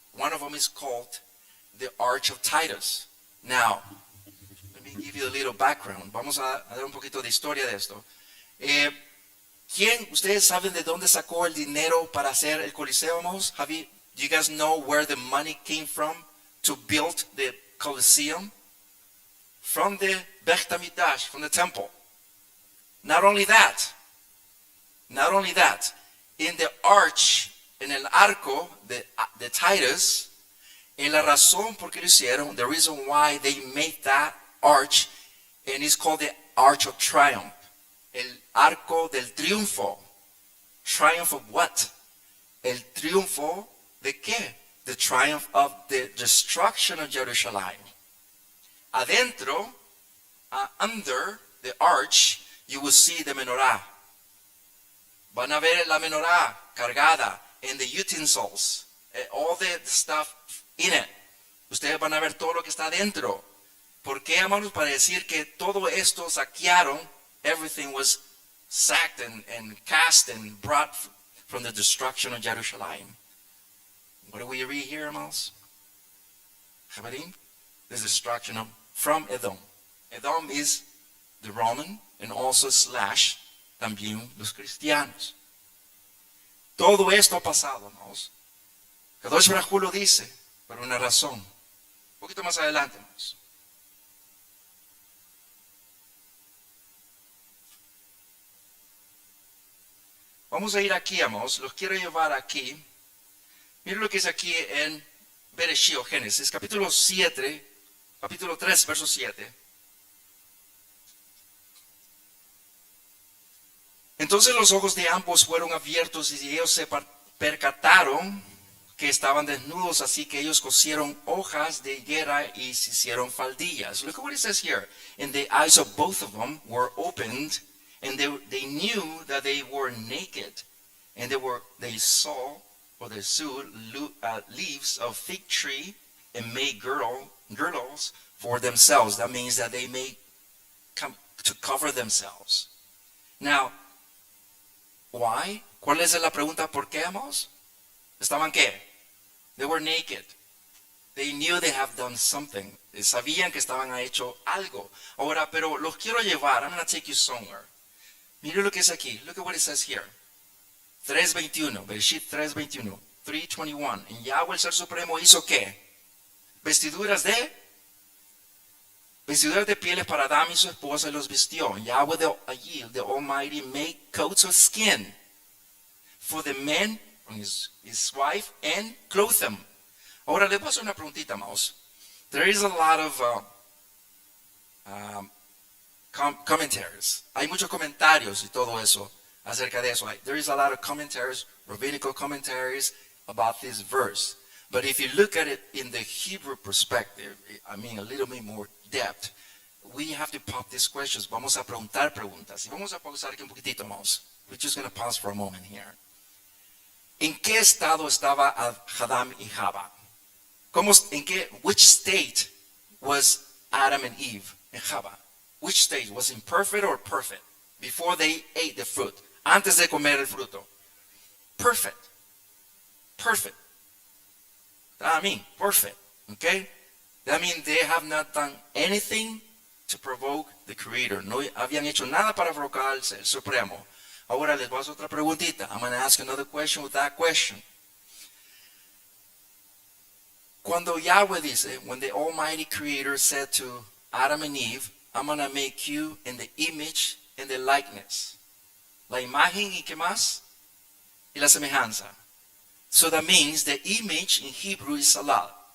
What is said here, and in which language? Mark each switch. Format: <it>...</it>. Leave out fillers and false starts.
<en>One of them is called the Arch of Titus. Now, let me give you a little background.</en> <es>Vamos a dar un poquito de historia de esto. ¿Ustedes saben de dónde sacó el dinero para hacer el Coliseo, hermanos?</es> <en>Do you guys know where the money came from to build the Colosseum? From the Beit HaMikdash, from the temple. Not only that, in the arch,</en> <es>en el arco de Titus, en la razón por qué lo hicieron,</es> <en>the reason why they made that arch, and it's called the Arch of Triumph.</en> <es>El arco del triunfo.</es> <en>Triumph of what?</en> <es>El triunfo de qué?</es> <en>The triumph of the destruction of Jerusalem.</en> <es>Adentro,</es> <en>under the arch, you will see the menorah.</en> <es>Van a ver la menorah cargada,</es> <en>and the utensils, all the stuff in it.</en> <es>Ustedes van a ver todo lo que está adentro. ¿Por qué, hermanos? Para decir que todo esto saquearon.</es> <en>Everything was sacked and cast and brought from the destruction of Jerusalem. What do we read here, hermanos? Habarim? The destruction from Edom. Edom is the Roman and also slash</en> <es>también los cristianos. Todo esto ha pasado, hermanos. Kadosh Baruj Hu lo dice por una razón. Un poquito más adelante, hermanos. Vamos a ir aquí, hermanos. Los quiero llevar aquí. Miren lo que es aquí en Bereshit o Génesis, capítulo 7, capítulo 3, verso 7. Entonces los ojos de ambos fueron abiertos y ellos se percataron que estaban desnudos, así que ellos cosieron hojas de higuera y se hicieron faldillas.</es> <en>Look at what it says here. And the eyes of both of them were opened, and they knew that they were naked, and they sewed leaves of fig tree and made girdles for themselves. That means that they made to cover themselves. Now, why?</en> <es>¿Cuál es la pregunta? ¿Por qué, hermanos? ¿Estaban qué?</es> <en>They were naked. They knew they have done something.</en> <es>Sabían que estaban hecho algo. Ahora, pero los quiero llevar.</es> <en>I'm going to take you somewhere.</en> <es>Mire lo que es aquí.</es> <en>Look at what it says here. 3:21. Bereshit 3:21. 3:21.</en> <es>En Yahweh el Ser Supremo hizo ¿qué? Vestiduras de pieles para Adán y su esposa y los vistió.</es> <en>Yahweh the Almighty made coats of skin for the men, his wife, and clothed them.</en> <es>Ahora les voy a hacer una preguntita, hermanos.</es> <en>There is a lot of commentaries.</en> <es>Hay muchos comentarios y todo eso acerca de eso.</es> <en>There is a lot of commentaries, rabbinical commentaries about this verse. But if you look at it in the Hebrew perspective, I mean a little bit more depth, we have to pop these questions.</en> <es>Vamos a preguntar preguntas. Y vamos a pausar aquí un poquitito, hermanos.</es> <en>We're just going to pause for a moment here.</en> <es>¿En qué estado estaba Adán y Java?</es> <en>Which state was Adam and Eve and Java? Which state? Was imperfect or perfect? Before they ate the fruit.</en> <es>Antes de comer el fruto.</es> <en>Perfect. Perfect. I mean, perfect. Okay? That means they have not done anything to provoke the Creator.</en> <es>No habían hecho nada para provocar al Ser Supremo. Ahora les voy a hacer otra preguntita.</es> <en>I'm going to ask another question with that question.</en> <es>Cuando Yahweh dice,</es> <en>when the Almighty Creator said to Adam and Eve, I'm going to make you in the image and the likeness.</en> <es>La imagen y qué más? Y la semejanza.</es> <en>So that means the image in Hebrew is salal.</en>